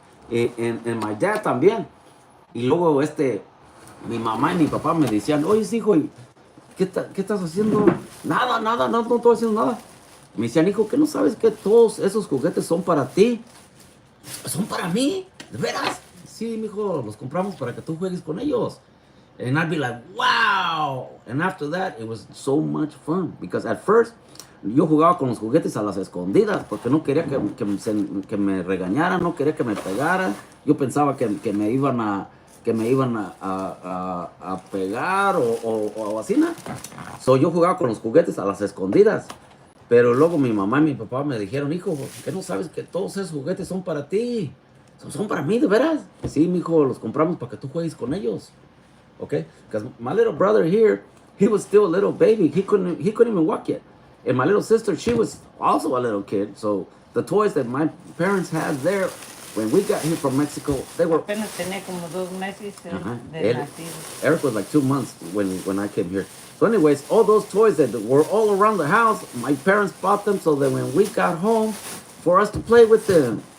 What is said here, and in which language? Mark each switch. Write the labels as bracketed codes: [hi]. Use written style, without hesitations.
[es] En [en] my dad [es] también. Y luego mi mamá y mi papá me decían, "Oye, hijo, ¿qué estás haciendo?" Nada, no estoy haciendo nada. Me decían, "Hijo, ¿qué no sabes que todos esos juguetes son para ti?" "¿Son para mí? ¿De veras?" "Sí, mijo, los compramos para que tú juegues con ellos." [en] And I'd be like, "Wow." And after that, it was so much fun. Because at first, [es] yo jugaba con los juguetes a las escondidas, porque no quería que me regañaran, no quería que me pegaran. Yo pensaba que me iban a que me iban a pegar o así, ¿no? So, yo jugaba con los juguetes a las escondidas. Pero luego mi mamá y mi papá me dijeron, hijo, ¿qué no sabes que todos esos juguetes son para ti? Son para mí, ¿de veras? Sí, mijo, los compramos para que tú juegues con ellos. [en] Okay? Because my little brother here, he was still a little baby. He couldn't even walk yet. And my little sister, she was also a little kid. So the toys that my parents had there, when we got here from Mexico, they were... [es] Apenas tenía como 2 meses de nacido. [en] Eric was like 2 months when I came here. So anyways, all those toys that were all around the house, my parents bought them so that when we got home, for us to play with them.